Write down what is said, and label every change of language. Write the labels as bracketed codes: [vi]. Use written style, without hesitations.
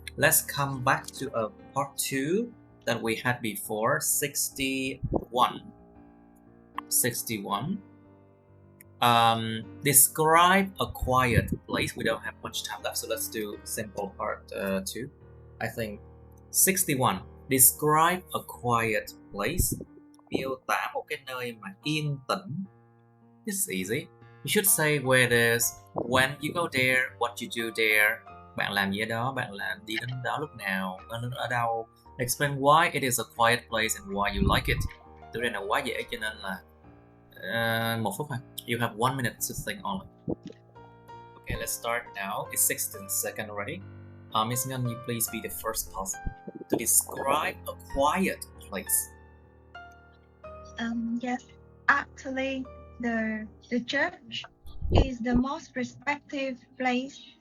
[en] Let's come back to a part 2 that we had before, 61. 61. Describe a quiet place. We don't have much time left, so let's do simple part 2. I think 61. Describe a quiet place. [vi] Miêu tả một cái nơi mà yên tĩnh. [en] It's easy. You should say where it is, when you go there, what you do there. [vi] Bạn làm gì ở đó, bạn đi đến đó lúc nào, ở đâu. [en] Explain why it is a quiet place and why you like it. [vi] Tựa này là quá dễ cho nên là 1 phút thôi. [en] You have 1 minute to think only. Okay, let's start now. It's 16 seconds already. Miss Ngân, you please be the first person to describe a quiet place. Yes, actually, the church is the most respective place.